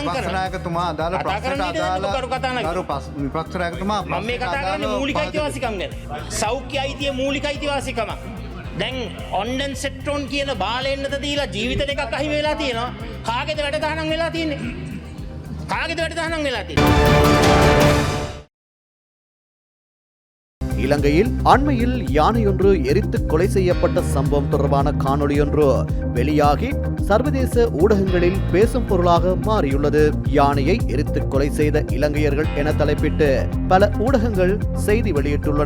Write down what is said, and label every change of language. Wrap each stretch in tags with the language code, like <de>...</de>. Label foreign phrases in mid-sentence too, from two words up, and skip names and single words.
<si>පක්ෂනායකතුමා අදාළ ප්‍රශ්නට අදාළ විපක්ෂනායකතුමා මම මේ කතා කරන්නේ මූලික අයිතිවාසිකම් ගැන. සෞඛ්‍ය අයිතිය මූලික අයිතිවාසිකමක්. දැන් ඔන්ඩන් සෙට්‍රෝන් කියන බාලෙන්නද දීලා ජීවිත දෙකක් අහිමි වෙලා තියෙනවා. කාගේද වැඩසටහන වෙලා තියෙන්නේ? කාගේද වැඩසටහන වෙලා තියෙන්නේ?</si> <ta>இலங்கையில் அண்மையில் யானையொன்று எரித்து கொலை செய்யப்பட்ட சம்பவம் தொடர்பான காணொளியொன்று வெளியாகி சர்வதேச ஊடகங்களில் பேசும் பொருளாக மாறியுள்ளது. யானையை எரித்து கொலை செய்த இலங்கையர்கள் என தலைப்பிட்டு பல ஊடகங்கள் செய்தி வெளியிட்டுள்ளன.</ta>